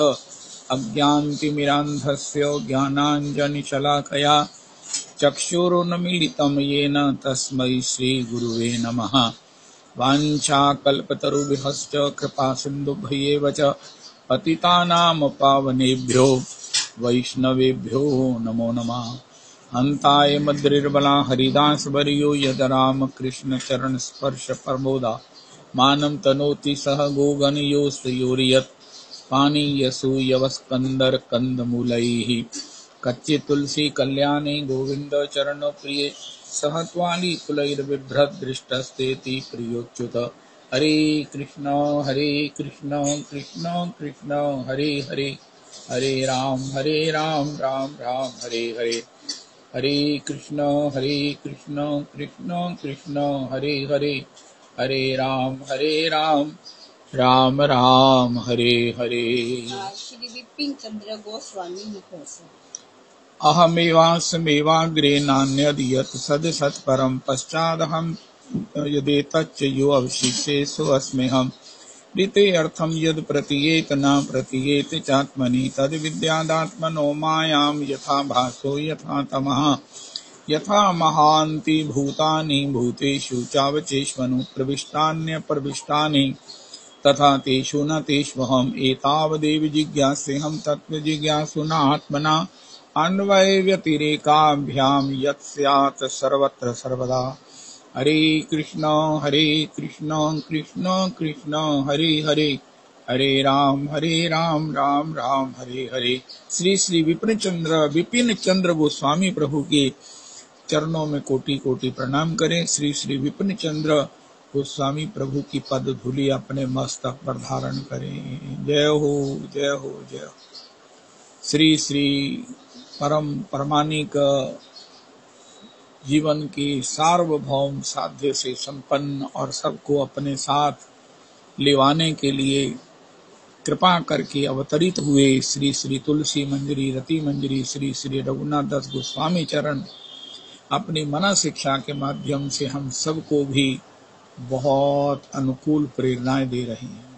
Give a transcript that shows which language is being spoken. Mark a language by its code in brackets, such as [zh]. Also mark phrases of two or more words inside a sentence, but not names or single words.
[sa] अज्ञानतिमिरान्धस्य ज्ञानाञ्जनशलाकया चक्षुरुन्मीलितं येन तस्मै श्रीगुरुवे नमः वाञ्छाकल्पतरुभ्यश्च कृपासिन्धुभ्येव च पतितानां पावनेभ्यो वैष्णवेभ्यो नमो नमः हन्ताय मद्रिर्बला हरिदासवर्यो यद रामकृष्णचरणस्पर्शप्रमोदा मानं तनोति सह गोगणयोस्तयोर्यत् पानीयसूयवस्कन्दर्कन्दमूलैः कच्चे तुलसी कल्याणे गोविन्द चरणप्रिये सह त्वालिकुलैर्बिभ्रद्दृष्टस्तेति प्रियोच्युत हरे कृष्ण कृष्ण कृष्ण हरे हरे हरे राम राम राम हरे हरे हरे कृष्ण कृष्ण कृष्ण हरे हरे हरे राम राम राम हरे हरे। [hi] श्री विपिन चंद्र गोस्वामी मुखों [sa] अहमेवास्मेवाग्रे नान्यद् यत् सदसत्परं पश्चादहं यदेतच्च यो अवशिष्येषु अस्म्यहम् ऋते अर्थं यद् प्रतीयेत न प्रतीयेत चात्मनि तद्विद्यादात्मनो मायां यथा भासो यथा तमः यथा महान्ति भूतानि भूतेषु चावचेष्वनु प्रविष्टान्यप्रविष्टानि तथा तेषु न तेष्वहम् एतावदेव जिज्ञासेऽहं तत्त्वजिज्ञासुना आत्मना अन्वय व्यतिरेकाभ्यां यत् स्यात् सर्वत्र सर्वदा हरे कृष्ण कृष्ण कृष्ण हरे हरे हरे राम राम राम हरे हरे। [hi] श्री श्री विपिन चंद्र गोस्वामी प्रभु के चरणों में कोटि कोटि प्रणाम करें। श्री श्री विपिन चंद्र गोस्वामी प्रभु की पद धूलि अपने मस्तक पर धारण करें। जय हो जय हो जय हो। श्री श्री परमानिक जीवन की सार्वभौम साध्य से संपन्न और सबको अपने साथ लेवाने के लिए कृपा करके अवतरित हुए श्री श्री तुलसी मंजरी रति मंजरी श्री श्री रघुनाथ दास गोस्वामी चरण अपनी मना शिक्षा के माध्यम से हम सबको भी बहुत अनुकूल प्रेरणाएं दे रहे हैं।